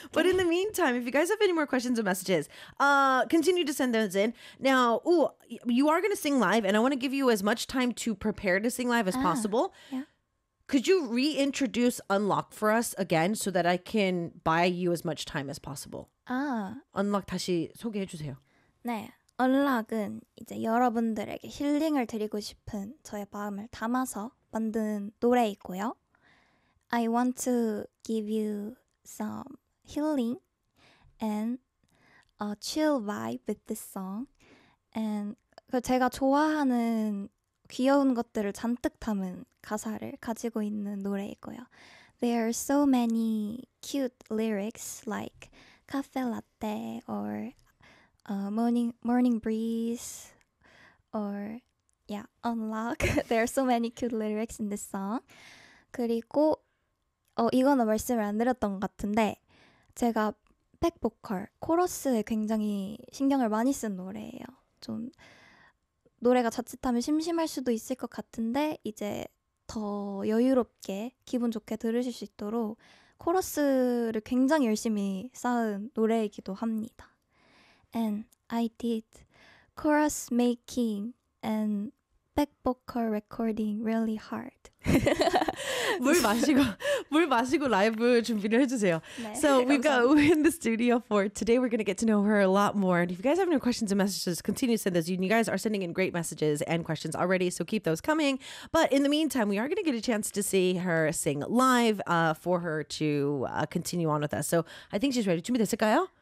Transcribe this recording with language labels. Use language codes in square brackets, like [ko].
[en] But in the meantime, if you guys have any more questions or messages, continue to send those in. Now, ooh, you are going to sing live and I want to give you as much time to prepare to sing live as possible. Yeah. Could you reintroduce Unlock for us again so that I can buy you as much time as possible? 아, [ko] Unlock 다시 소개해 주세요. 네, Unlock은 이제 여러분들에게 힐링을 드리고 싶은 저의 마음을 담아서 만든 노래이고요. [en] I want to give you some healing and a chill vibe with this song. And [ko] 제가 좋아하는 귀여운 것들을 잔뜩 담은 가사를 가지고 있는 노래이고요. [en] There are so many cute lyrics like cafe latte or morning breeze or yeah, unlock. There are so many cute lyrics in this song. [ko] 그리고 이거는 말씀을 안 드렸던 것 같은데 제가 백보컬, 코러스에 굉장히 신경을 많이 쓴 노래예요. 좀 노래가 자칫하면 심심할 수도 있을 것 같은데 이제 더 여유롭게 기분 좋게 들으실 수 있도록 코러스를 굉장히 열심히 쌓은 노래이기도 합니다. [en] And I did chorus making and back vocal recording really hard. [ko] 물 마시고 라이브 준비를 해주세요. 네, [en] so we've [ko] 감사합니다. [en] Got Wu in the studio for today. We're going to get to know her a lot more. And if you guys have any questions and messages, continue to send those. You guys are sending in great messages and questions already, so keep those coming. But in the meantime, we are going to get a chance to see her sing live for her to continue on with us. So I think she's ready. [ko] 준비됐을까요?